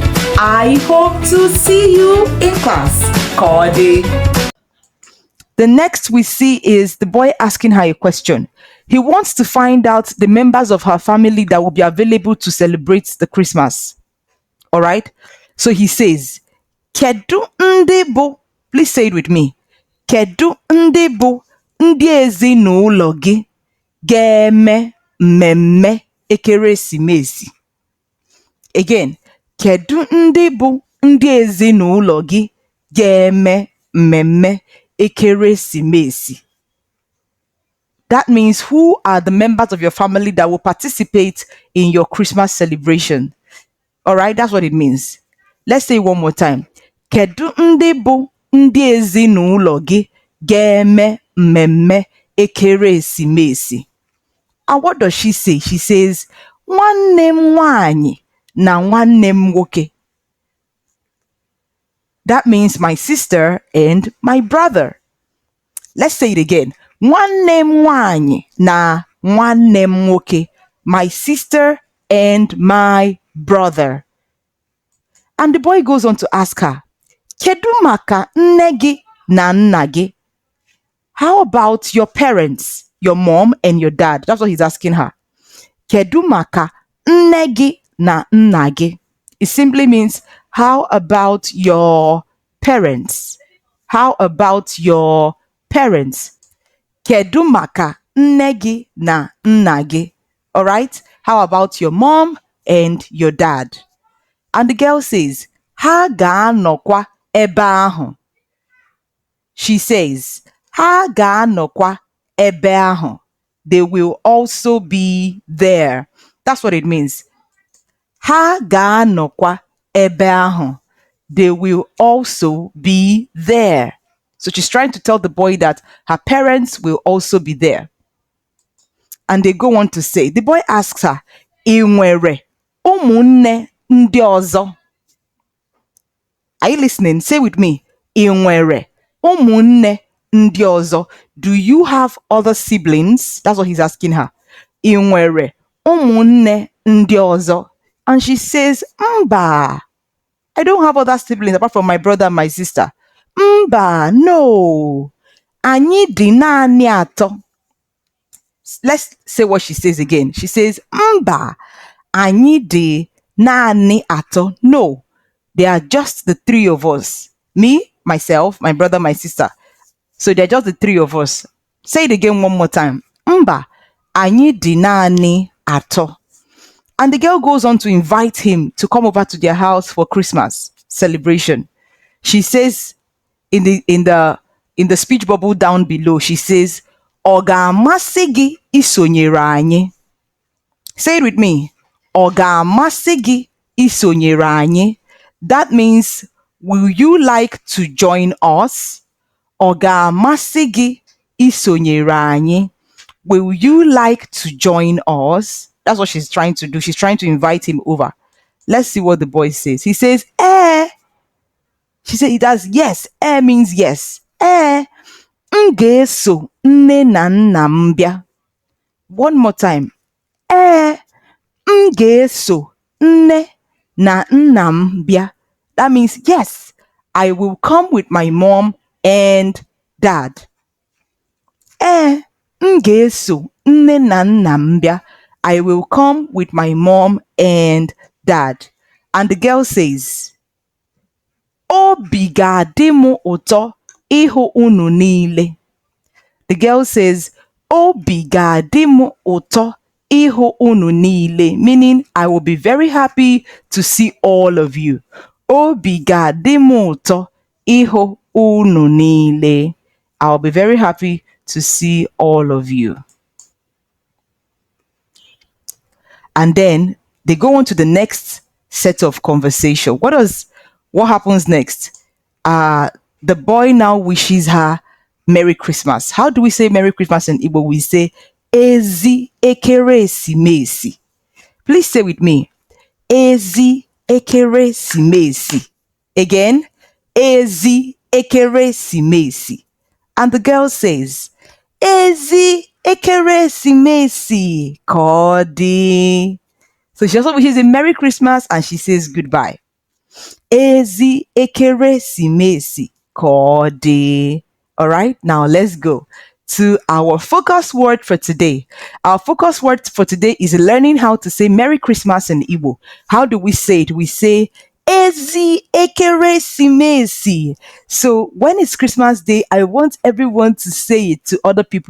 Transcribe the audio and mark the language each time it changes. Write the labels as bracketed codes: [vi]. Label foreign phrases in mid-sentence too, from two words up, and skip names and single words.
[en] I hope to see you in class. Kode. The next we see is the boy asking her a question. He wants to find out the members of her family that will be available to celebrate the Christmas. All right. So he says, [ig] Kedu ndị bụ, [en] please say it with me. [ig] Kedu ndị bụ ndị ezinụlọ gị ga-eme mmemme ekeresimesi? Again, kedu ndị bụ ndị ezinụlọ gị ga-eme mmemme ekeresimesi? [en] That means who are the members of your family that will participate in your Christmas celebration? All right, that's what it means. Let's say it one more time. [ig] Kedu ndị bụ ndị ezinụlọ gị ga-eme mmemme ekeresimesi? [en] And what does she say? She says, [ig] nwanne m nwanyị na nwanne m nwoke. [en] That means my sister and my brother. Let's say it again. [ig] Nwanne m nwanyị na nwanne m nwoke. [en] My sister and my brother. And the boy goes on to ask her, [ig] kedu maka nne gị na nna gị? [en] How about your parents, your mom and your dad? That's what he's asking her. [ig] Kedu maka nne gị na nna gị? [en] It simply means, how about your parents? How about your parents? [ig] Kedu maka nne gị na nna gị? [en] All right? How about your mom and your dad? And the girl says, [ig] ha ga-anọkwa ebe ahụ. [en] She says, [ig] ha ga-anọkwa ebe ahụ. [en] They will also be there. That's what it means. [ig] Ha ga-anọkwa ebe ahụ. [en] They will also be there. So she's trying to tell the boy that her parents will also be there. And they go on to say, the boy asks her, [ig] ị nwere ụmụnne ndị ọzọ? [en] Are you listening? Say with me. [ig] Ị nwere ụmụnne ndị ọzọ? [en] Do you have other siblings? That's what he's asking her. [ig] Ị nwere ụmụnne ndị ọzọ? [en] And she says, mba. I don't have other siblings apart from my brother and my sister. [ig] Mba, no. Anyị dị naanị atọ. [en] Let's say what she says again. She says, [ig] mba. Anyị dị naanị atọ. [en] No. There are just the three of us. Me, myself, my brother, my sister. So they're just the three of us. Say it again one more time. [ig] Mba, anyị dị naanị atọ. [en] And the girl goes on to invite him to come over to their house for Christmas celebration. She says in the speech bubble down below, she says, [ig] ọ ga-amasị gị isonyere anyị? [en] Say it with me. [ig] Ọ ga-amasị gị isonyere anyị? [en] That means, will you like to join us? [ig] Ọ ga-amasị gị isonyere anyị? [en] Will you like to join us? That's what she's trying to do. She's trying to invite him over. Let's see what the boy says. He says, eh. She said he does yes. Eh means yes. [ig] Eh. M ga-eso nne na nna m bịa. [en] One more time. [ig] Eh. M ga-eso nne na nna m bịa. [en] That means yes, I will come with my mom and dad. [ig] Eh, m ga-eso nne na nna m bịa. [en] I will come with my mom and dad. And the girl says, [ig] obi ga-adị m ụtọ ịhụ unu niile. [en] The girl says, [ig] obi ga-adị m ụtọ ịhụ unu niile, [en] meaning I will be very happy to see all of you. [ig] Obi ga-adị m ụtọ ịhụ unu niile. [en] I'll be very happy to see all of you. And then they go on to the next set of conversation. What happens next? The boy now wishes her Merry Christmas. How do we say Merry Christmas in Igbo? We say [ig] Ezi ekeresimesi. [en] Please say with me. [ig] Ezi ekeresimesi. Again, Ezi ekeresimesi. [en] And the girl says, [ig] Ezi ekeresimesi kodi. [en] So she also wishes a Merry Christmas and she says goodbye. [ig] Ezi ekeresimesi kodi. [en] All right, now let's go to our focus word for today. Our focus word for today is learning how to say Merry Christmas in Igbo. How do we say it? We say [ig] Ezi ekeresimesi. [en] So when it's Christmas Day, I want everyone to say it to other people.